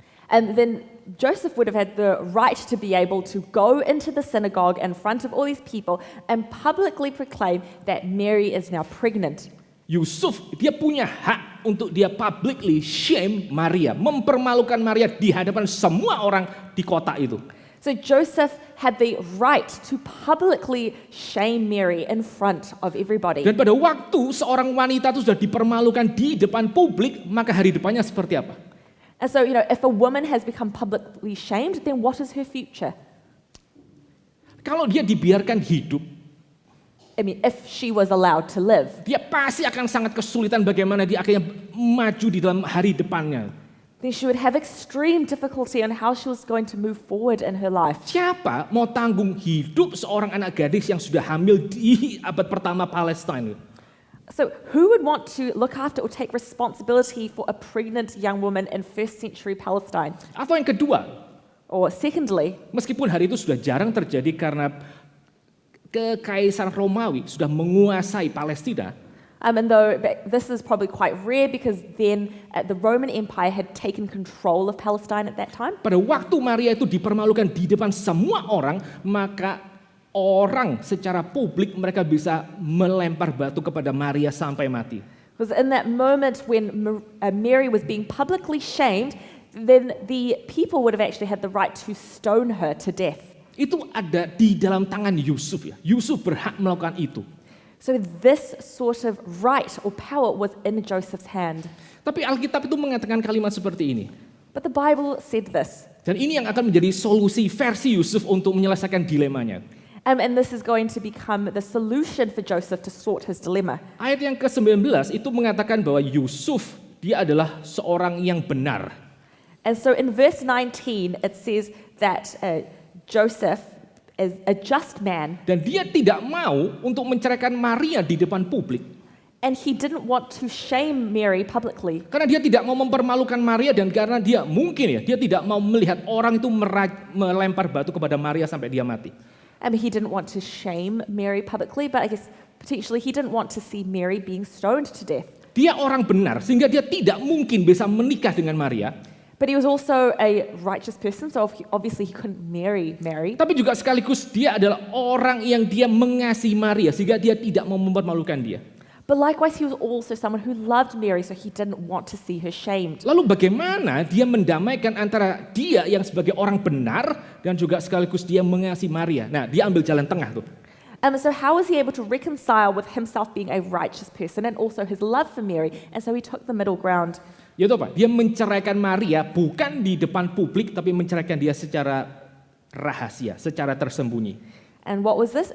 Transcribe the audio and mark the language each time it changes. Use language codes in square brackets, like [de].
[en] and then Joseph would have had the right to be able to go into the synagogue in front of all these people and publicly proclaim that Mary is now pregnant. [id] Yusuf dia punya hak untuk dia [en] publicly shame [id] Maria, mempermalukan Maria di hadapan semua orang di kota itu. [en] So Joseph had the right to publicly shame Mary in front of everybody. [id] Dan pada waktu seorang wanita itu sudah dipermalukan di depan publik, maka hari depannya seperti apa? [en] And so, if a woman has become publicly shamed, then what is her future? [id] Kalau dia dibiarkan hidup, [en] If she was allowed to live, [id] dia pasti akan sangat kesulitan bagaimana dia akhirnya maju di dalam hari depannya. [en] then she would have extreme difficulty on how she was going to move forward in her life. [id] Siapa mau tanggung hidup seorang anak gadis yang sudah hamil di abad pertama Palestina? [en] So, who would want to look after or take responsibility for a pregnant young woman in first century Palestine? [id] Atau yang kedua, [en] Or secondly, [id] meskipun hari itu sudah jarang terjadi karena kekaisaran Romawi sudah menguasai Palestina, [en] and though this is probably quite rare because then the Roman Empire had taken control of Palestine at that time. [id] pada waktu Maria itu dipermalukan di depan semua orang, maka orang secara publik mereka bisa melempar batu kepada Maria sampai mati. [en] Because in that moment when Mary was being publicly shamed, then the people would have actually had the right to stone her to death. [id] Itu ada di dalam tangan Yusuf ya. Yusuf berhak melakukan itu. [en] So this sort of right or power was in Joseph's hand. [id] Tapi Alkitab itu mengatakan kalimat seperti ini. [en] But the Bible said this. [id] Dan ini yang akan menjadi solusi versi Yusuf untuk menyelesaikan dilemanya. [en] And this is going to become the solution for Joseph to sort his dilemma. [id] Ayat yang ke-19 itu mengatakan bahwa Yusuf dia adalah seorang yang benar. [en] And so in verse 19 it says that Joseph is a just man, [id] Dan dia tidak mau untuk menceraikan Maria di depan publik. [en] and he didn't want to shame Mary publicly. [id] Karena dia tidak mau mempermalukan Maria dan karena dia mungkin ya dia tidak mau melihat orang itu melempar batu kepada Maria sampai dia mati. [en] I mean, he didn't want to shame Mary publicly, but I guess potentially he didn't want to see Mary being stoned to death. [id] Dia orang benar sehingga dia tidak mungkin bisa menikah dengan Maria. [en] But he was also a righteous person, so obviously he couldn't marry Mary. [id] Tapi juga sekaligus dia adalah orang yang dia mengasihi Maria sehingga dia tidak mau mempermalukan dia. [en] But likewise, he was also someone who loved Mary, so he didn't want to see her shamed. [id] Lalu bagaimana dia mendamaikan antara dia yang sebagai orang benar dan juga sekaligus dia mengasihi Maria. Nah, dia ambil jalan tengah tuh. [en] So how was he able to reconcile with himself being a righteous person and also his love for Mary? And so he took the middle ground. [id] Yaitu apa? Dia menceraikan Maria bukan di depan publik tapi menceraikan dia secara rahasia, secara tersembunyi. [en] And what was this?